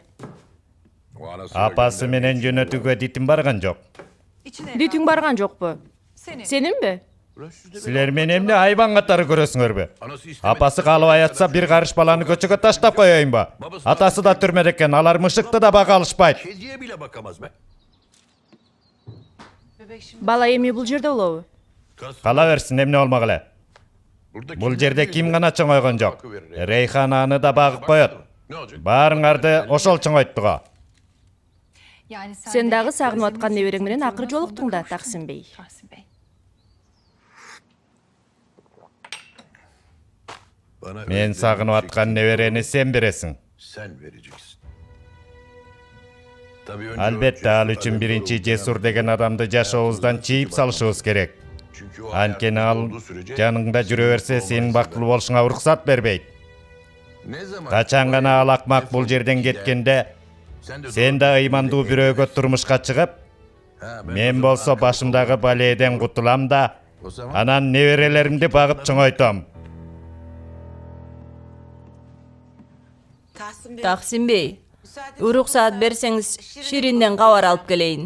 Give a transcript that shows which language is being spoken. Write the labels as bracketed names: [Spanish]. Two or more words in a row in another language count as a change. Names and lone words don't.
[Kyrgyz] Апасы менен жөнөтүүгө дитим барган жок. Дитиң барган жокпу? Сенинби? Силер мен эмне айбан катары көрөсүңөрбү? Апасы каалабай атса бир карыш баланы көчөгө таштап коеюнбу? Атасы да түрмөдө экен, алар мышыкты да бага алышпайт. [Turkish] Kediye bile bakamaz be. [Kyrgyz] Бала эми бул жерде болобу? Кала берсин, эмне болмак эле. Бул жерде ким гана чоңойгон жок. Рейхан аны да багып коет. Баарыңарды ошол чоңойтты го. Сен дагы сагынып аткан неберең менен акыры жолуктуң да, Таксим бей. Мен сагынып аткан неберени сен бересиң. [Turkish] Sen vereceksin. Tabii önce [Kyrgyz] Албетте ал үчүн биринчи жесур деген адамды жашообуздан чийип салышыбыз керек. [Turkish] çünkü o [Kyrgyz] Анткени ал [Turkish] hayatta olduğu sürece [Kyrgyz] жаныңда жүрө берсе сенин бактылуу болушуңа уруксат бербейт. [Turkish] ne zaman [Kyrgyz] Качан гана ал акмак бул жерден кеткенде [Turkish] sen de [Kyrgyz] сен да ыймандуу бирөөгө турмушка чыгып, мен болсо башымдагы балээден кутулам да, анан неберелеримди багып чоңойтом. Таксим бей, уруксаат берсеңиз Ширинден кабар алып келейин.